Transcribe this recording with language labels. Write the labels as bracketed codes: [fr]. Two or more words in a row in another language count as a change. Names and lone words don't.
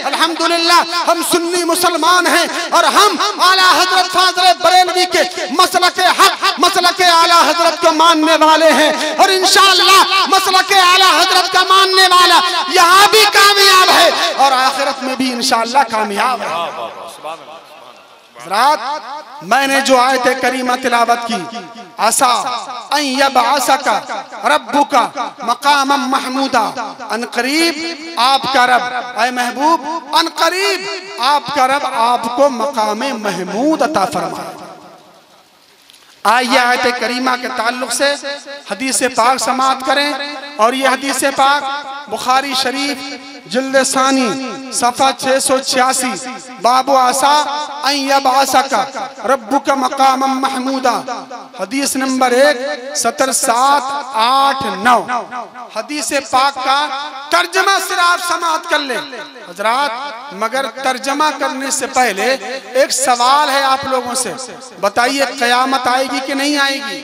[hi] अल्हम्दुलिल्लाह हम सुन्नी मुसलमान हैं और हम आला हजरत फाज़िल बरेलवी के मसलक हक, मसलक आला हजरत को मानने वाले हैं और इंशाअल्लाह मसलक आला हजरत का मानने वाला यहाँ भी कामयाब है और आखिरत में भी इंशाअल्लाह कामयाब है। रात मैंने जो आयत करीमा तिलावत की, [ar] عسى أن يبعثك ربك مقاما محمودا, [hi] अनकरीब आपका रब, ऐ महबूब अनकरीब आपका रब आपको मकामे महमूद अता फरमाए। आइए आयत करीमा के ताल्लुक से हदीस पाक समाअत करें और ये हदीस पाक बुखारी शरीफ जिल्द सानी सफ़ा 686 [ar] باب عسى أن يبعثك ربك مقاما محمودا, [hi] हदीस नंबर 1 सतर 7 8 9। हदीस पाक का तर्जमा सिर्फ आप समाअत कर लें हजरात, मगर तर्जमा करने से पहले एक सवाल है आप लोगों से, बताइए कयामत आएगी कि नहीं आएगी?